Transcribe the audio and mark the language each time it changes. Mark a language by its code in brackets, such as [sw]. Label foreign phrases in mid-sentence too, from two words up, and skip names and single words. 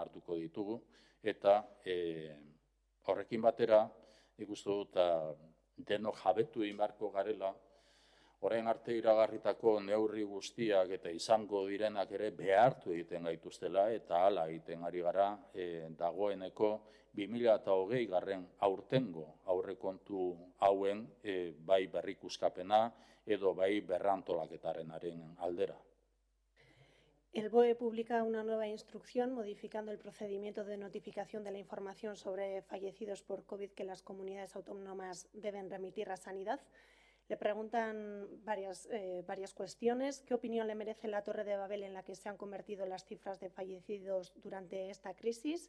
[eu] hartuko ditugu, eta horrekin batera, nik uste dut denok jabetu egin beharko garela, orain arte iragarritako neurri guztiak eta izango direnak ere behartu egiten gaituztela eta hala egiten ari gara dagoeneko 2020 aurtengo aurrekontu hauen bai berrikuskapena edo bai berrantolaketarenaren aldera. [es] El BOE publica una nueva instrucción modificando el procedimiento de notificación de la información sobre fallecidos por COVID que las comunidades autónomas deben remitir a Sanidad. Le preguntan varias cuestiones. ¿Qué opinión le merece la Torre de Babel en la que se han convertido las cifras de fallecidos durante esta crisis?